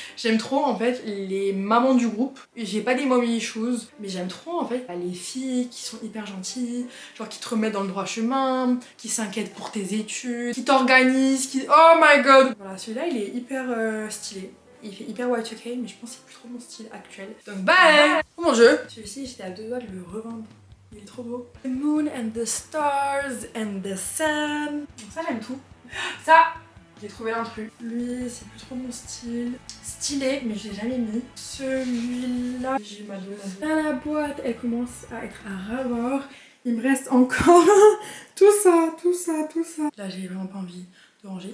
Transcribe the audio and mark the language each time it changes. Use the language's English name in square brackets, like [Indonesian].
[French] J'aime trop en fait les mamans du groupe. J'ai pas des mommy issues, mais j'aime trop en fait les filles qui sont hyper gentilles, genre qui te remettent dans le droit chemin, qui s'inquiètent pour tes études, qui t'organisent, qui. [English] Oh my god! [French] Voilà, celui-là il est hyper stylé. Il fait hyper Y2K, mais je pense que c'est plus trop mon style actuel. Donc bye! Oh mon jeu! Celui-ci, j'étais à 2 doigts de le revendre. Il est trop beau. [English] The moon and the stars and the sun. [French] Donc ça, j'aime tout. Ça, j'ai trouvé l'intrus. Lui, c'est plus trop mon style. Stylé, mais je l'ai jamais mis. Celui-là, j'ai ma dose. Là, la boîte, elle commence à être à ras-bord. Il me reste encore tout ça. Là, j'ai vraiment pas envie de ranger.